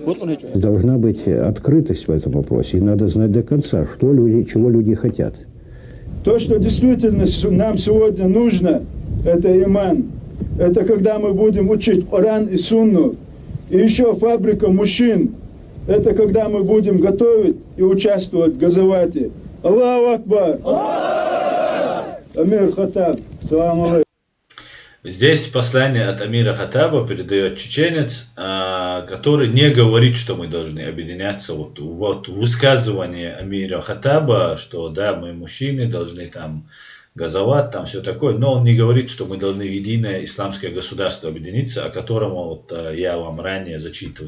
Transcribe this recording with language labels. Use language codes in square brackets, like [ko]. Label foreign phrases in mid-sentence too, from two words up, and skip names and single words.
[ru] Должна быть открытость в этом вопросе, и надо знать до конца, чего люди хотят. То, что действительно нам сегодня нужно, это иман. Это когда мы будем учить Коран и Сунну. И еще фабрика мужчин. Это когда мы будем готовить и участвовать в газовате. [ar] الله أكبر! [ru] Амир Хаттаб, [ar] السلام عليكم. [ru] Здесь послание от Амира Хаттаба передает чеченец, который не говорит, что мы должны объединяться. Вот высказывание Амира Хаттаба, что да, мы мужчины, должны там газовать, там все такое, но он не говорит, что мы должны в единое исламское государство объединиться, о котором вот я вам ранее зачитывал.